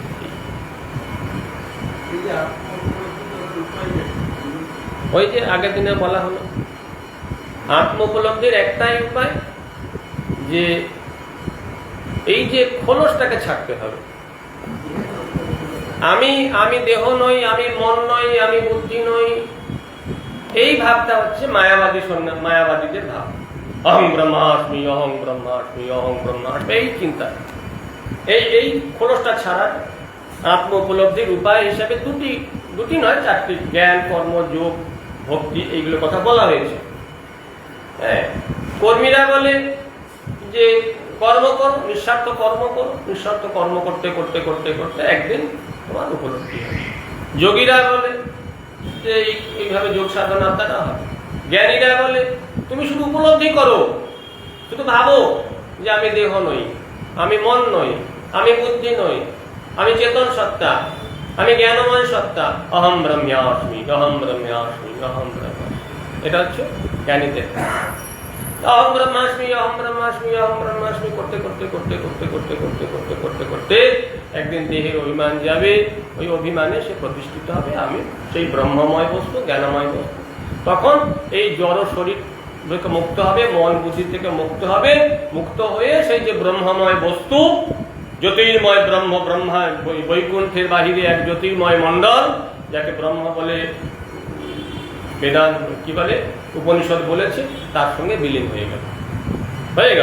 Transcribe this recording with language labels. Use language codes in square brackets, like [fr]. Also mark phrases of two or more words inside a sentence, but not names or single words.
[bn] ওই যে আগের দিনে বলা হলো, আত্ম উপলব্ধির একটাই উপায় যে এই যে খোলসটাকে ছাড়তে হবে। আমি দেহ নই, আমি মন নই, আমি বুদ্ধি নই, এই ভাবটা হচ্ছে মায়াবাদীদের ভাব। [sa] অহং ব্রহ্মাস্মি, অহং ব্রহ্মাস্মি, অহং ব্রহ্মাস্মি, [bn] এই চিন্তা। এই খোলসটা ছাড়ার আত্ম উপলব্ধির উপায় হিসাবে দুটি নয়, চারটি, জ্ঞান, কর্ম, যোগ, ভক্তি, এইগুলো কথা বলা হয়েছে। হ্যাঁ, কর্মীরা বলে যে কর্ম করো, নিঃস্বার্থ কর্ম করো, নিঃস্বার্থ কর্ম করতে করতে করতে করতে একদিন তোমার উপলব্ধি হবে। যোগীরা বলে যে এইভাবে যোগ সাধনার দ্বারা হবে। জ্ঞানীরা বলে তুমি শুধু উপলব্ধি করো, শুধু ভাবো যে আমি দেহ নই, আমি মন নই, আমি বুদ্ধি নই, আমি চেতন সত্তা, আমি জ্ঞানময় সত্তা। [sa] অহম ব্রহ্মাস্মি, অহম ব্রহ্মাস্মি, অহম ব্রহ্মাস্মি। [bn] এটা হচ্ছে জ্ঞানীদের। [sa] অহম ব্রহ্মাস্মি, অহম ব্রহ্মাস্মি, অহম ব্রহ্মাস্মি [bn] করতে করতে করতে করতে করতে করতে করতে করতে করতে একদিন দেহের অভিমান যাবে। ওই অভিমানে সে প্রতিষ্ঠিত হবে আমি সেই ব্রহ্মময় বস্তু, জ্ঞানময় বস্তু। তখন এই জড় শরীর থেকে মুক্ত হবে, মন বুদ্ধি থেকে মুক্ত হবে। মুক্ত হয়ে সেই যে ব্রহ্মময় বস্তু, জ্যোতির্ময় ব্রহ্ম, ব্রহ্মা বৈকুণ্ঠের বাহিরে এক জ্যোতির্ময় মণ্ডল, যাকে ব্রহ্ম বলে বেদান্ত কি বলে, উপনিষদ বলেছে, তার সঙ্গে বিলীন হয়ে গেল।